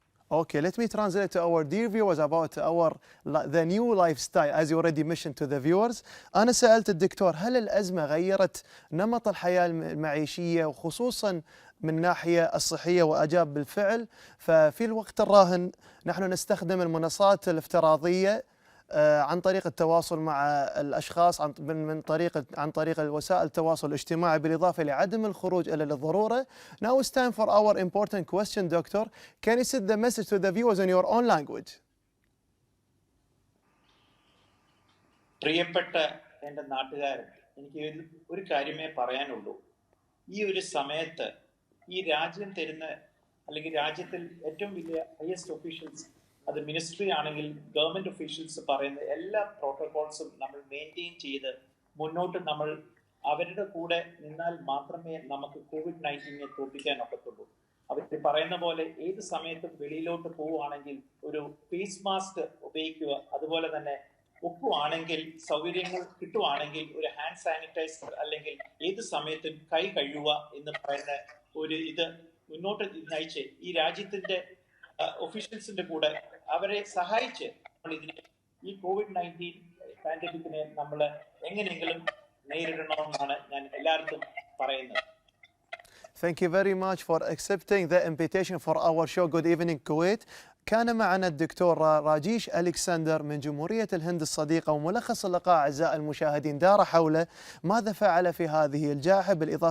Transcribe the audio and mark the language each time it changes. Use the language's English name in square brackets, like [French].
[English] Okay, let me translate to our dear viewers about the new lifestyle as you already mentioned to the viewers. [Arabic] أنا سألت الدكتور هل الأزمة غيرت نمط الحياة المعيشية وخصوصا من الناحية الصحية وأجاب بالفعل. ففي الوقت الراهن نحن نستخدم المنصات الافتراضية عن طريق التواصل مع الأشخاص عن طريق وسائل التواصل الاجتماعي بالإضافة لعدم الخروج إلا للضرورة. [English] Now it's time for our important question, doctor. Can you send the message to the viewers in your own language? [Malayalam] പ്രിയപ്പെട്ട എൻ്റെ നാട്ടുകാരൻ, എനിക്ക് ഒരു കാര്യമേ പറയാനുള്ളൂ. ഈ ഒരു സമയത്ത് ഈ രാജ്യം തരുന്ന അല്ലെങ്കിൽ രാജ്യത്തിൽ ഏറ്റവും വലിയ ഹയസ്റ്റ് ഒഫീഷ്യൽസ്, അത് മിനിസ്ട്രി ആണെങ്കിൽ ഗവൺമെന്റ് ഒഫീഷ്യൽസ് പറയുന്ന എല്ലാ പ്രോട്ടോകോൾസും നമ്മൾ മെയിൻറ്റെയിൻ ചെയ്ത് മുന്നോട്ട് നമ്മൾ അവരുടെ കൂടെ നിന്നാൽ മാത്രമേ നമുക്ക് COVID-19 തോൽപ്പിക്കാൻ ഒക്കത്തുള്ളൂ. അവർ പറയുന്ന പോലെ ഏത് സമയത്തും വെളിയിലോട്ട് പോവുകയാണെങ്കിൽ ഒരു ഫേസ് മാസ്ക് ഉപയോഗിക്കുക. അതുപോലെ തന്നെ ഒക്കുവാണെങ്കിൽ സൗകര്യങ്ങൾ കിട്ടുവാണെങ്കിൽ ഒരു ഹാൻഡ് സാനിറ്റൈസർ അല്ലെങ്കിൽ ഏത് സമയത്തും കൈ കഴുകുക എന്ന് പറയുന്ന ഒരു ഇത് മുന്നോട്ട് നയിച്ച് ഈ രാജ്യത്തിന്റെ ഒഫീഷ്യൽസിന്റെ കൂടെ അവരെ സഹായിച്ച് നമ്മൾ ഇതിനെ ഈ COVID-19 പാൻഡമിക്കിനെ നമ്മൾ എങ്ങനെയെങ്കിലും നേരിടണമെന്നാണ് ഞാൻ എല്ലാവർക്കും പറയുന്നത്. [English] Thank you very much for accepting the invitation for our show. Good evening Kuwait. [Arabic] كان معنا الدكتور راجيش الالسكندر من جمهورية الهند الصديقة، وملخص اللقاء أعزائي المشاهدين دار حول ماذا فعل في هذه الجائحة، بالإضافة